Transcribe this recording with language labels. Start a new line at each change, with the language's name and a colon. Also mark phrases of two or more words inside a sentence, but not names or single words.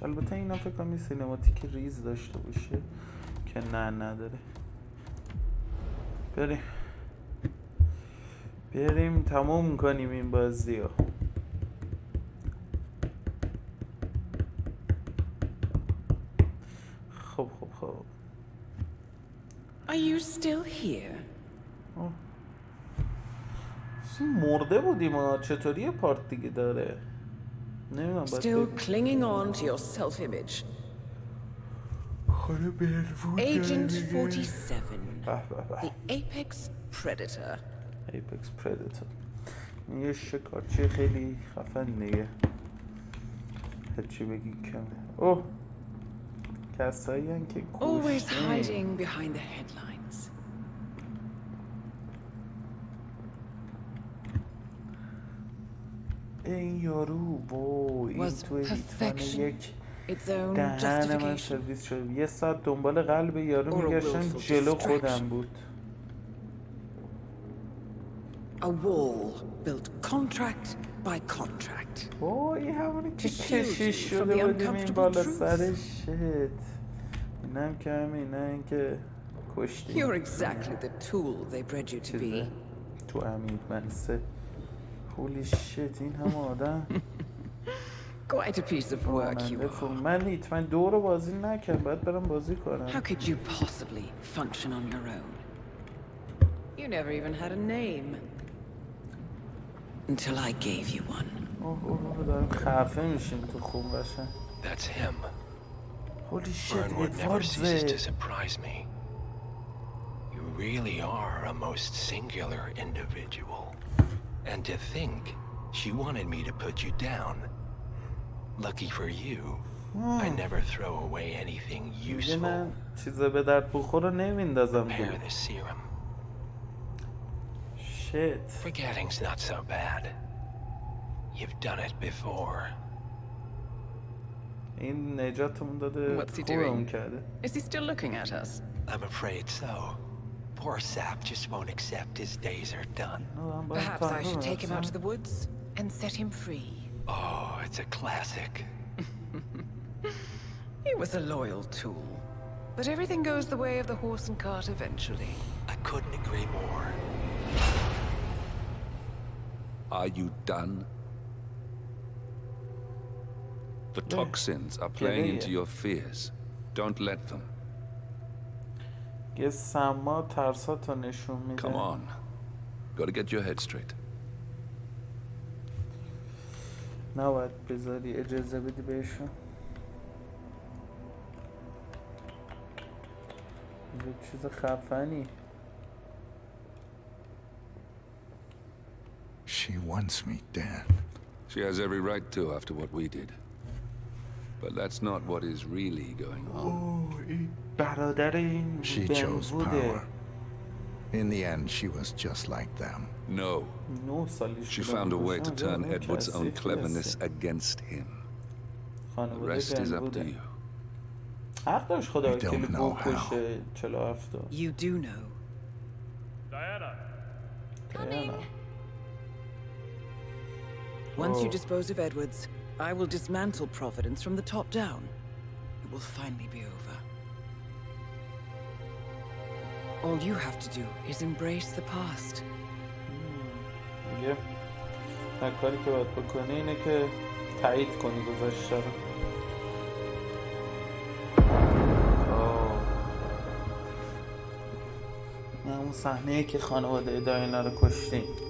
Persian: البته اینا فکر کنم این سینماتیک ریز داشته باشه که نه نداره. بریم تموم کنیم این بازی رو. خب
English: Are you still here?
Persian: مرده بودیم ها، چطوری یه پارت دیگه داره؟ نمیدونم.
English: Still clinging on to your self-image. Agent 47, the Apex Predator. Apex Predator
Persian: یه شکارچی خیلی خفن دیگه، هرچی بگی کمه. اوه، کسایی هن که
English: Always hiding behind the headlines.
Persian: این یارو این توی هیتمن یک دهن من سرویس شد. یه ساعت دنبال قلب یارو میگشتم، جلو خودم بود.
English: A wall built contract by contract.
Persian: این همونی که کشیش شده بودیم این بالا سرش. اینم که همینه که کشتیم.
English: You're exactly the tool they bred you to be.
Persian: تو هیتمن 3.
English: Holy shit،
Persian: این همه آدم.
English: Quite a piece of work you are.
Persian: من هیتمن 2 رو بازی نکردم، باید برم بازی کنم.
English: How could you possibly function on your own? You never even had a name. Until I gave you one.
Persian: دارم خفه میشیم تو خوب باشه.
English: That's him. Holy shit، Burnwood never ceases to surprise me. You really are a most singular individual. And to think she wanted me to put you down. Lucky for you, I never throw away anything useful.
Persian: چیزا به درد بخوره نمیندازم.
English: Prepare the serum. Shit. Forgetting's not so bad. You've done it before.
Persian: این نجاتمون داده.
English: What's he doing? Is he still looking at us? I'm afraid so. poor sap just won't accept his days are done. Perhaps I should take him out to the woods and set him free. Oh, it's a classic. He was a loyal tool. But everything goes the way of the horse and cart eventually. I couldn't agree more. Are you done? The toxins are playing into your fears. Don't let them.
Persian: یه سما ترساتو نشون میده.
English: Come on. Gotta get your head straight.
Persian: نباید بذاری اجازه بدی بهشون. یه چیز خفنی.
English: She wants me dead. She has every right to after what we did. But that's not what is really going on.
Persian: برادر این
English: She chose power. In the end, she was just like them. No. She found a way to turn Edward's own cleverness against him. The rest is up to you.
Persian: حق داشت خدا وکیلی بکشه 47.
English: You do know. Diana. Once you dispose of Edwards, I will dismantle Providence from the top down. It will finally be over. All you have to do is embrace the past.
Persian: میگه هر کاری که باید بکنی اینه که تایید کنی گذشته رو. اون صحنه‌ای که خانواده دایانا رو کشتیم.